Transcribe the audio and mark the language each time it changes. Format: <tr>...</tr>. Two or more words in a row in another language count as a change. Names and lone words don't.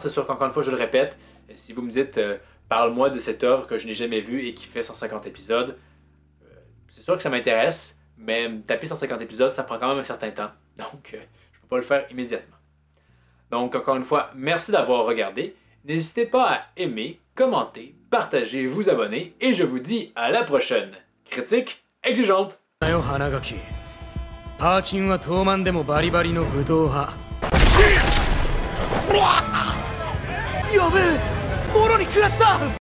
<fr>C'est sûr qu'encore une fois, je le répète, si vous me dites parle-moi de cette œuvre que je n'ai jamais vue et qui fait 150 épisodes, c'est sûr que ça m'intéresse, mais me taper 150 épisodes, ça prend quand même un certain temps. Donc, je ne peux pas le faire immédiatement. Donc, encore une fois, merci d'avoir regardé. N'hésitez pas à aimer, commenter, partager, vous abonner, et je vous dis à la prochaine. Critique exigeante!</fr> <ja>パーチンは東卍でもバリバリの武闘派。やべえ、もろに食らった。</ja>